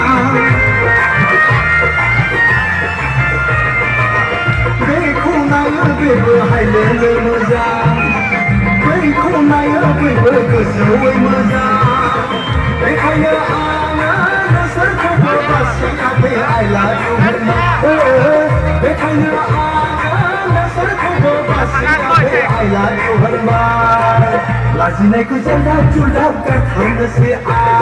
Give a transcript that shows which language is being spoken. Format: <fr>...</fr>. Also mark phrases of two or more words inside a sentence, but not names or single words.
<brx>बेखौ नायो बेबो हायलेनै मोजां बैखौ नायो बैबो गोसोमै मोजां बेखायनो आङो नोंसोरखौबो बासियाखै</brx> <en>I love you</en> <brx>होनना बेखायनो</brx> <en>I love you</en> <brx>होनबाय लाजिनायखौ जायगा जुलाब गारथारनोसै</brx>